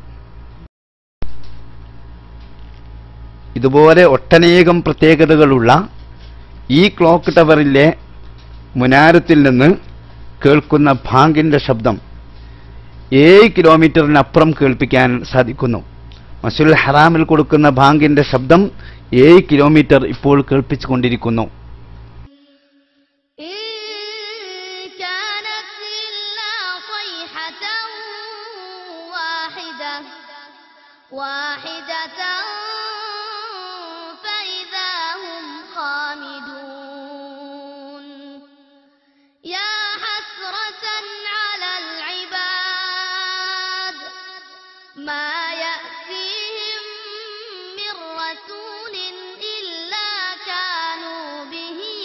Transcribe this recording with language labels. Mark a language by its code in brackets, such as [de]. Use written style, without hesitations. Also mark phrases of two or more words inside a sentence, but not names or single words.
[ml] ഇതുപോലെ ഒട്ടനേകം പ്രത്യേകതകളുള്ള ഈ ക്ലോക്ക് ടവറിലെ മുനാരത്തിൽ നിന്ന് കേൾക്കുന്ന ബാങ്കിൻ്റെ ശബ്ദം 7 കിലോമീറ്ററിനപ്പുറം കേൾപ്പിക്കാൻ സാധിക്കുന്നു. മസ്ജിദുൽ ഹറാമിൽ കൊടുക്കുന്ന ബാങ്കിൻ്റെ ശബ്ദം 7 കിലോമീറ്റർ ഇപ്പോൾ കേൾപ്പിച്ചുകൊണ്ടിരിക്കുന്നു. [ar] واحدة فإذا هم خامدون يا حسرة على العباد ما يأتيهم من رسول إلا كانوا به